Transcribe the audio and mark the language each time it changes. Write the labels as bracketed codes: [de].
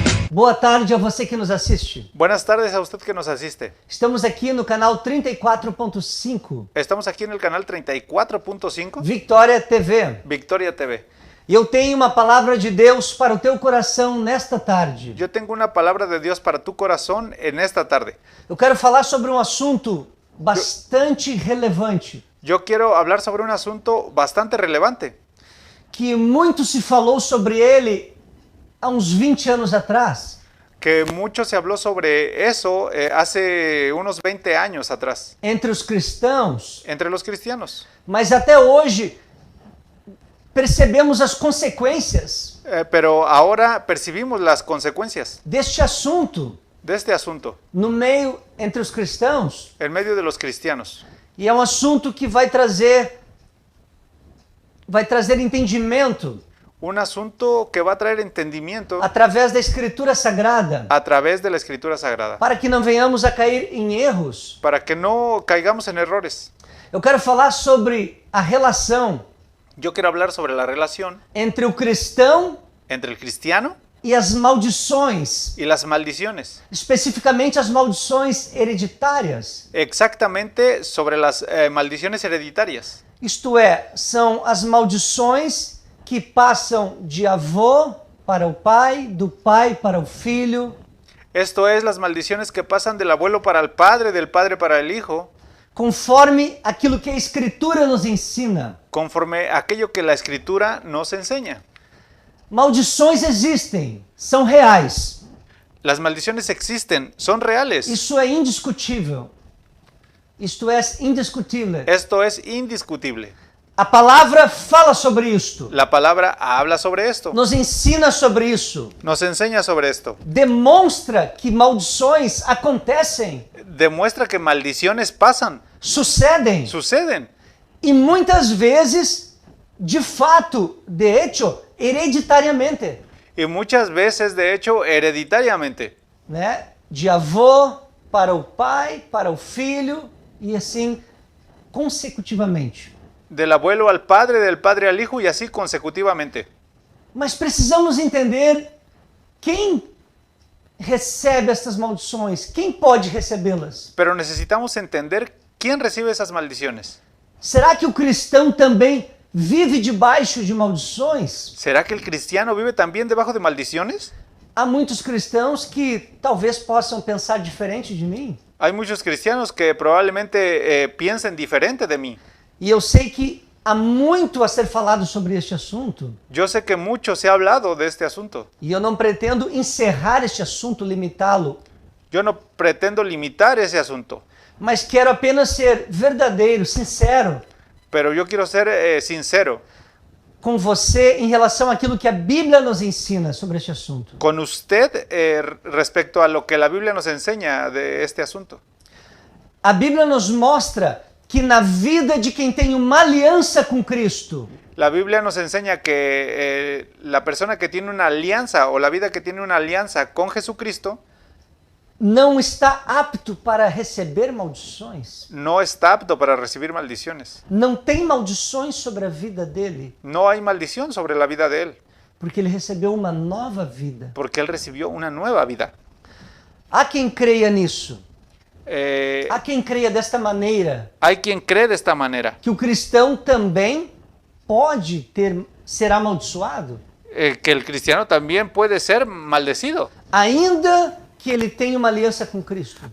[pt] Boa tarde a você que nos assiste. [es] Buenas tardes a usted que nos asiste. [pt] Estamos aqui no canal 34.5 [es] Estamos aquí en el canal 34.5 [pt] Vitória TV. [es] Victoria TV. [pt] E eu tenho uma palavra de Deus para o teu coração nesta tarde. [es] Yo tengo una palabra de Dios para tu corazón en esta tarde. [pt] Eu quero falar sobre um assunto bastante relevante, [es] Yo quiero hablar sobre un asunto bastante relevante, [pt] que muito se falou sobre ele há uns 20 anos atrás, [es] que mucho se habló sobre eso hace unos 20 años atrás, [pt] entre os cristãos, [es] entre los cristianos. [pt] mas até hoje percebemos as consequências [es] Pero ahora percibimos las consecuencias [pt] deste assunto [es] de este asunto [pt] no meio entre os cristãos. [es] en medio de los cristianos. [pt] E é um assunto que vai trazer entendimento [es] Un asunto que va a traer entendimiento [pt] através da Escritura Sagrada, [es] a través de la Escritura Sagrada, [pt] para que não venhamos a cair em erros. [es] para que no caigamos en errores. [pt] Eu quero falar sobre a relação [es] Yo quiero hablar sobre la relación [pt] entre o cristão [es] entre el cristiano [pt] e as maldições, [es] y las maldiciones. [pt] especificamente as maldições hereditárias. [es] Exactamente sobre las maldiciones hereditarias. [pt] Isto é, são as maldições que passam de avô para o pai, do pai para o filho, [es] Esto es las maldiciones que pasan del abuelo para el padre, del padre para el hijo, [pt] conforme aquilo que a Escritura nos ensina. [es] conforme aquello que la Escritura nos enseña. [pt] Maldições existem, são reais. [es] Las maldiciones existen, son reales. [pt] Isso é indiscutível. Isto é indiscutível. [es] Esto es indiscutible. [pt] A palavra fala sobre isto, [es] La palabra habla sobre esto, [pt] nos ensina sobre isso, [es] nos enseña sobre esto. [pt] demonstra que maldições acontecem, [es] Demuestra que maldiciones pasan, [pt] sucedem, [es] suceden. [pt] e muitas vezes, de fato, [es] de hecho, [pt] hereditariamente, [es] Y muchas veces, de hecho, hereditariamente. [pt] né? De avô para o pai, para o filho, e assim consecutivamente. [es] Del abuelo al padre, del padre al hijo y así consecutivamente. [pt] Mas precisamos entender quem recebe estas maldições, quem pode recebê-las. [es] Pero necesitamos entender quién recibe esas maldiciones. [pt] Será que o cristão também vive debaixo de maldições? [es] ¿Será que el cristiano vive también debajo de maldiciones? [pt] Há muitos cristãos que talvez possam pensar diferente de mim. [es] Hay muchos cristianos que probablemente piensen diferente de mí. [pt] E eu sei que há muito a ser falado sobre este assunto. [es] Yo sé que mucho se ha hablado de este asunto. [pt] E eu não pretendo encerrar este assunto, limitá-lo. [es] Yo no pretendo limitar ese asunto, [pt] Mas quero apenas ser verdadeiro, sincero [es] pero yo quiero ser sincero [pt] com você em relação àquilo que a Bíblia nos ensina sobre este assunto. [es] con usted respecto a lo que la Biblia nos enseña de este asunto. [pt] A Bíblia nos mostra que na vida de quem tem uma aliança com Cristo, [es] La Biblia nos enseña que la persona que tiene una alianza o la vida que tiene una alianza con Jesucristo [pt] não está apto para receber maldições. [es] no está apto para recibir maldiciones. [pt] Não tem maldições sobre a vida dele, [es] No hay maldición sobre la vida de él, [pt] porque ele recebeu uma nova vida. [es] porque él recibió una nueva vida. [pt] Há quem creia nisso. Eh, Há quem creia desta maneira, [es] hay quien cree de esta manera, [pt] que o cristão também pode ser amaldiçoado, [es] que el cristiano también puede ser maldecido, [pt] ainda que ele tenha uma aliança com Cristo.